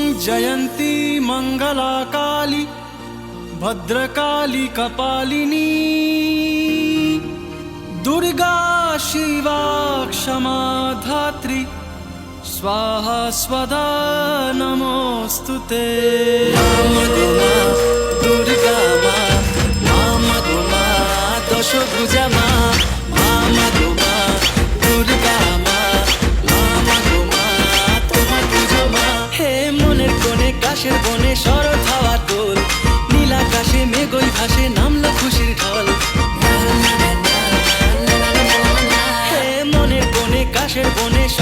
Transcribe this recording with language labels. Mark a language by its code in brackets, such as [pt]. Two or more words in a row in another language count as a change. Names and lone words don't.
[sa] जयंती मंगला काली भद्रकाली कपालिनी दुर्गा शिवा क्षमा धात्री स्वाहा स्वधा नमोस्तुते। [bn] দুর্গা মা গো মা দশভুজা মা গো মা দুর্গা মা গো মা তোমার পুজো মা। হে মনের কোণে কাশের বনে শরৎ হাওয়া দোল নীল আকাশে মেঘই ভাসে নামলো খুশির ঢল। হে মনের কোণে কাশের বনে